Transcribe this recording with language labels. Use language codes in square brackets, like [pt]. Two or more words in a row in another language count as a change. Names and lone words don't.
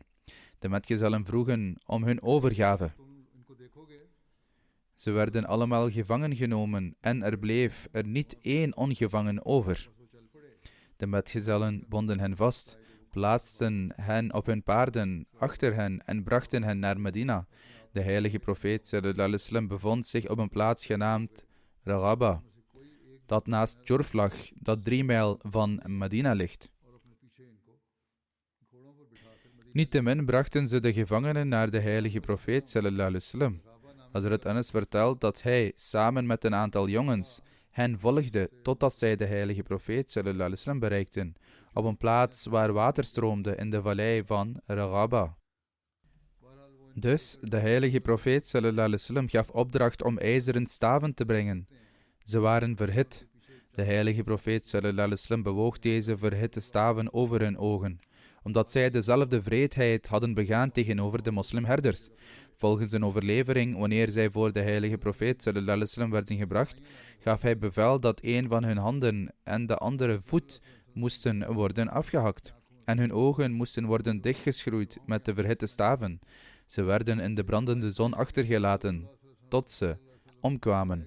[nl] De metgezellen vroegen om hun overgave. Ze werden allemaal gevangen genomen en er bleef er niet één ongevangen over. De metgezellen bonden hen vast, plaatsten hen op hun paarden achter hen en brachten hen naar Medina. De heilige profeet [ar] صلى الله عليه وسلم [nl] bevond zich op een plaats genaamd Ragaba, dat naast Jurf lag, dat 3 mijl van Medina ligt. Niettemin brachten ze de gevangenen naar de heilige profeet [ar] صلى الله عليه وسلم. [nl] Hazrat Anas vertelt dat hij samen met een aantal jongens hen volgde totdat zij de heilige profeet [ar] صلى الله عليه وسلم [nl] bereikten, op een plaats waar water stroomde in de vallei van Ragaba. Dus de heilige profeet [ar] صلى الله عليه وسلم [nl] gaf opdracht om ijzeren staven te brengen. Ze waren verhit. De heilige profeet [ar] صلى الله عليه وسلم [nl] bewoog deze verhitte staven over hun ogen, omdat zij dezelfde wreedheid hadden begaan tegenover de moslimherders. Volgens een overlevering, wanneer zij voor de heilige profeet [ar] صلى الله عليه وسلم [nl] werden gebracht, gaf hij bevel dat een van hun handen en de andere voet moesten worden afgehakt, en hun ogen moesten worden dichtgeschroeid met de verhitte staven. Ze werden in de brandende zon achtergelaten, tot ze omkwamen.